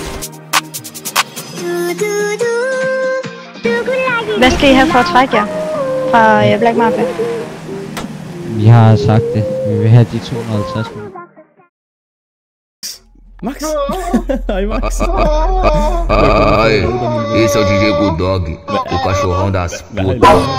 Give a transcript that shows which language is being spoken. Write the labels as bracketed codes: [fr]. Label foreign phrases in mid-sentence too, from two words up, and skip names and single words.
[da] Hvad skal I have for at trække jer fra Black Mafia? Vi har sagt det. Vi vil have de 250 mil. [pt] Max! Ai, Max! Ai, esse é o DJ Bulldog, o cachorrão das putas.